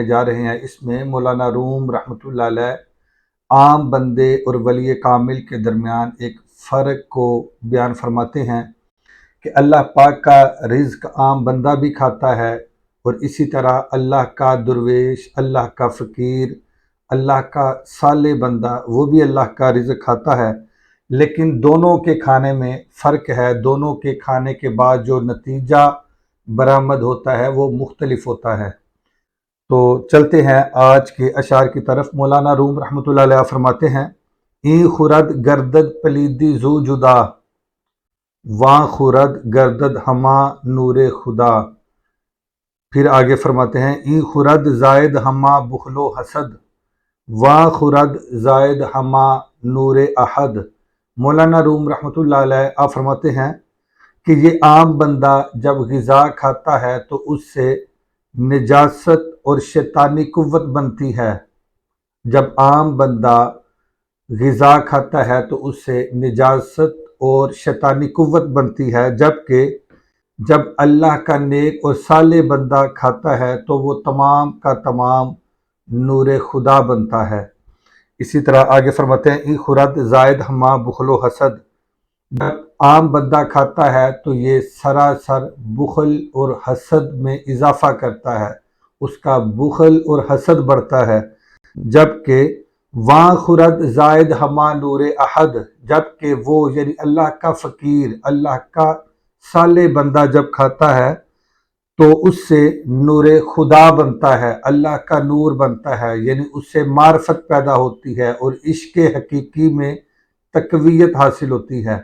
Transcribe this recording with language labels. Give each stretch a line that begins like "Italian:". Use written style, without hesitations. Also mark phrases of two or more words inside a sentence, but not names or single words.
Urdu: جا رہے ہیں، اس میں مولانا روم رحمۃ اللہ علیہ عام بندے اور ولی کامل کے درمیان ایک فرق کو بیان فرماتے ہیں کہ اللہ پاک کا رزق عام بندہ بھی کھاتا ہے، اور اسی طرح اللہ کا درویش، اللہ کا فقیر، اللہ کا صالح بندہ وہ بھی اللہ کا رزق کھاتا ہے، لیکن دونوں کے کھانے میں فرق ہے۔ دونوں کے کھانے کے بعد جو نتیجہ برآمد ہوتا ہے وہ مختلف ہوتا ہے۔ تو چلتے ہیں آج کے اشعار کی طرف۔ مولانا روم رحمۃ اللہ علیہ فرماتے ہیں،
Persian: این خورد گردد پلیدی زو جدا، واں خورد گردد ہما نور خدا۔
Urdu: پھر آگے فرماتے ہیں،
Persian: این خورد زائد ہما بخل و حسد، واں خورد زائد ہما نور احد۔
Urdu: مولانا روم رحمۃ اللہ علیہ آپ فرماتے ہیں کہ یہ عام بندہ جب غذا کھاتا ہے تو اس سے نجاست اور شیطانی قوت بنتی ہے۔ جب عام بندہ غذا کھاتا ہے تو اس سے نجاست اور شیطانی قوت بنتی ہے، جبکہ جب اللہ کا نیک اور صالح بندہ کھاتا ہے تو وہ تمام کا تمام نور خدا بنتا ہے۔ اسی طرح آگے فرماتے ہیں،
Persian: این خورد زائد ہما بخل و حسد۔
Urdu: جب عام بندہ کھاتا ہے تو یہ سراسر بخل اور حسد میں اضافہ کرتا ہے، اس کا بخل اور حسد بڑھتا ہے۔ جبکہ
Persian: واں خورد زائد ہما نور احد،
Urdu: جبکہ وہ یعنی اللہ کا فقیر، اللہ کا صالح بندہ جب کھاتا ہے تو اس سے نور خدا بنتا ہے، اللہ کا نور بنتا ہے، یعنی اس سے معرفت پیدا ہوتی ہے اور عشق حقیقی میں تقویت حاصل ہوتی ہے۔